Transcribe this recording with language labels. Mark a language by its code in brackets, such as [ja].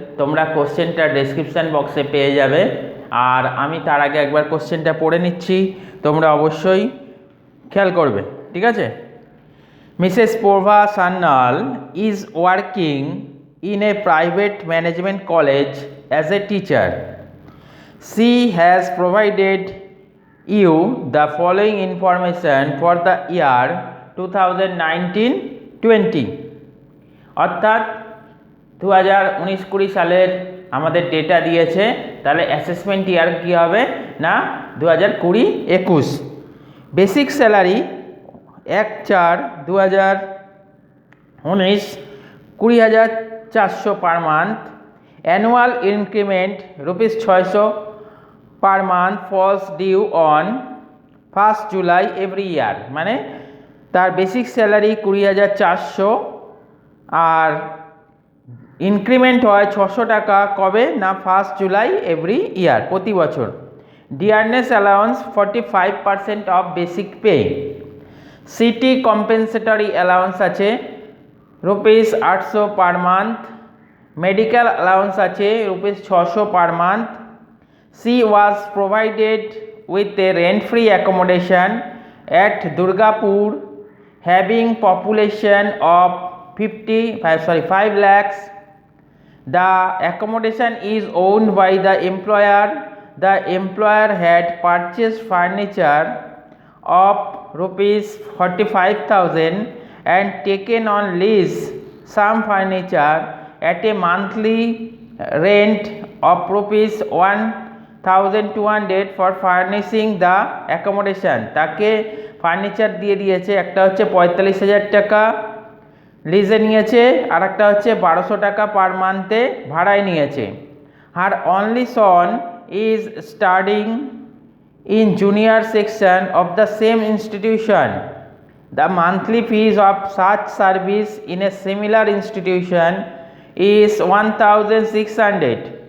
[bn] তোমরা কোশ্চেনটা ডেসক্রিপশান বক্সে পেয়ে যাবে। আর আমি তার আগে একবার কোশ্চেনটা পড়ে নিচ্ছি, তোমরা অবশ্যই খেয়াল করবে, ঠিক আছে। [en] Mrs Prabha Sanyal is working in a private management college as a teacher. She has provided you the following information for the year 2019-20, [bn] অর্থাৎ 2019-20 সালের আমাদের ডেটা দিয়েছে। তাহলে অ্যাসেসমেন্ট ইয়ার কী হবে না 2020-21। [en] Basic salary 1/4/2019 20,400 per month. Annual increment ₹600 per month falls due on 1 July every year. [bn] মানে তার basic salary 20,400 আর increment হয় 600 টাকা। কবে না [en] 1 July every year, [bn] প্রতি বছর। [en] Dearness allowance 45% of basic pay. [bn] City compensatory allowance আছে ₹800 পার মান্থ। মেডিকেল অ্যালাউন্স আছে ₹600 per month. [en] She was provided with a rent-free accommodation at Durgapur, having population of 5 lakhs. The accommodation is owned by the employer. The employer had purchased furniture of ₹45,000 and taken on lease some furniture at a monthly rent of ₹1,200 for furnishing the accommodation. [bn] তাকে furniture দিয়ে দিয়েছে, একটা হচ্ছে 45,000 টাকা লিজে নিয়েছে, আর একটা হচ্ছে 1,200 টাকা পার মান্থে ভাড়ায় নিয়েছে। [en] Her only son is studying in junior section of the same institution. The monthly fees of such service in a similar institution is 1,600.